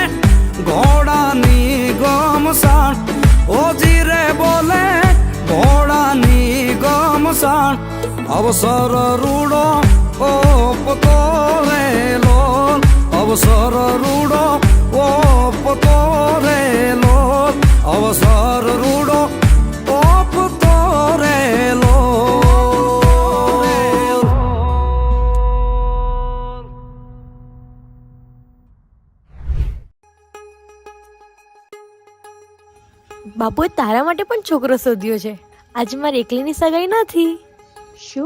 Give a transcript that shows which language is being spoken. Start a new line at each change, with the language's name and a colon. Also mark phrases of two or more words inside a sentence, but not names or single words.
Gujarati: ઘોડા ની ગમસાણ ઓ જીરે બોલે ઘોડા ની ગમસાણ અવસર રૂડો ઓપતો રે લોલ અવસર રૂડો ઓપતો રે લોલ અવસર રૂડો ઓપતો રે લોલ બાપુએ તારા માટે પણ છોકરો શોધ્યો છે. આજે મારી એકલીની સગાઈ નથી. શું?